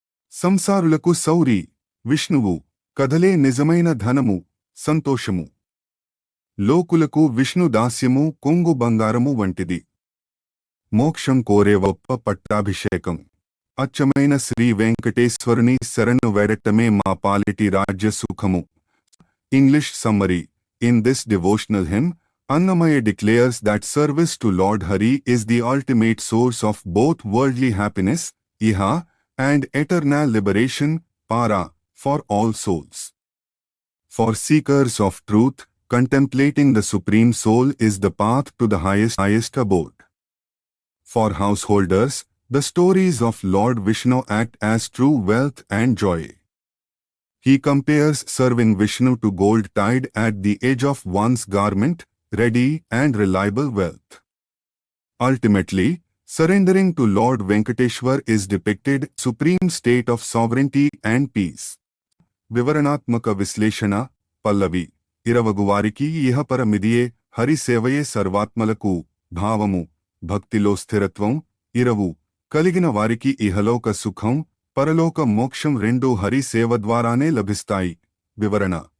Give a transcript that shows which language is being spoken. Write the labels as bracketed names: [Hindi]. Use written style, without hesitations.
[Telugu] సంసారులకు సౌరి, విష్ణువు కథలే నిజమైన ధనము, సంతోషము. లోకులకు విష్ణు దాస్యము కొంగు బంగారము వంటిది. మోక్షం కోరే గొప్ప పట్టాభిషేకం. అచ్చమైన శ్రీ వెంకటేశ్వరుని శరణు వేడటమే మా పాలిటి రాజ్య సుఖము. [English] English summary. In this devotional hymn, Annamaya declares that service to Lord Hari is the ultimate source of both worldly happiness, iha, and eternal liberation, para, for all souls. For seekers of truth, contemplating the Supreme Soul is the path to the highest abode. For householders, the stories of Lord Vishnu act as true wealth and joy. He compares serving Vishnu to gold tied at the edge of one's garment, ready and reliable wealth. Ultimately, surrendering to Lord Venkateshwar is depicted supreme state of sovereignty and peace. [Telugu] వివరణాత్మక విశ్లేషణ. పల్లవి. ఇరవగువారికి ఇహపర మిదియే హరి సేవయే సర్వాత్మలకు భావము. భక్తిలో స్థిరత్వం, ఇరవు కలిగిన వారికి ఇహలోక సుఖం, పరలోక మోక్షం రెండూ హరి సేవ ద్వారానే లభిస్తాయి. వివరణ.